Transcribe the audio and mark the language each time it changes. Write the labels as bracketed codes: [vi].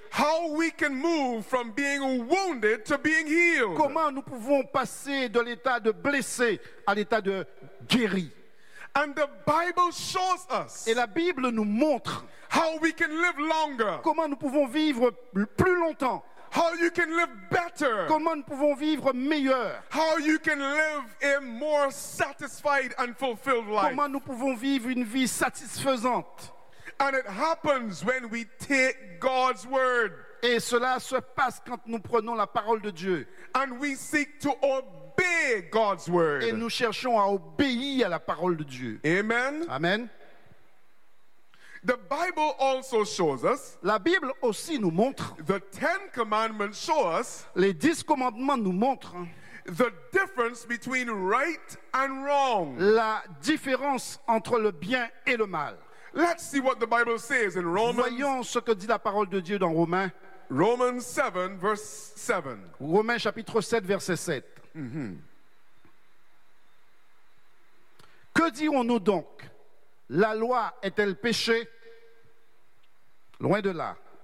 [en] how we can move from being wounded to being healed. [fr] Comment nous pouvons passer de l'état de blessé à l'état de guéri. [en] And the Bible shows us [fr] et la Bible nous montre [en] how we can live longer. [fr] Comment nous pouvons vivre plus longtemps. [en] How you can live better. [fr] Comment nous pouvons vivre meilleur. [en] How you can live a more satisfied and fulfilled life. [fr] Comment nous pouvons vivre une vie satisfaisante. [en] And it happens when we take God's word. [fr] Et cela se passe quand nous prenons la parole de Dieu. [en] And we seek to obey God's word. [fr] Et nous cherchons à obéir à la parole de Dieu. [en] Amen. [fr] Amen. [en] The Bible also shows us. [fr] La Bible aussi nous montre. [en] The Ten Commandments show us. [fr] Les 10 commandements nous montrent. [en] The difference between right and wrong. [fr] La différence entre le bien et le mal. [en] Let's see what the Bible says in Romans. [fr] Voyons ce que dit la parole de Dieu dans Romains. [en] Romans 7, verse 7. [fr] Romains chapitre 7, verset 7. Mm-hmm. Que dirons-nous donc? La loi est-elle péché? Loin de là.